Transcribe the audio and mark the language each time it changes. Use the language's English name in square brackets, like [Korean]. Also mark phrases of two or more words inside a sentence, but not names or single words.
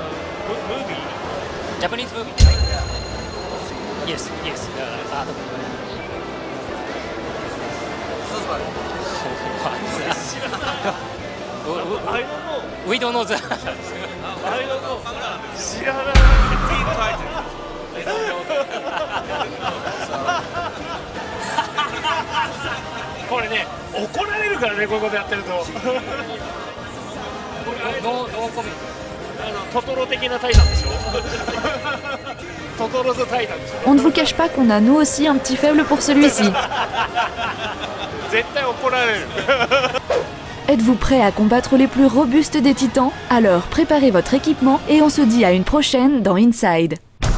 [English] Japanese movie. Yes, yes. We don't know the [Japanese] 知らない。これね、怒られるからね、こういうことやってると。ノーコメン [French] On ne vous cache pas qu'on a nous aussi un petit faible pour celui-ci. Êtes-vous prêt à combattre les plus robustes des titans? Alors préparez votre équipement et on se dit à une prochaine dans Inside.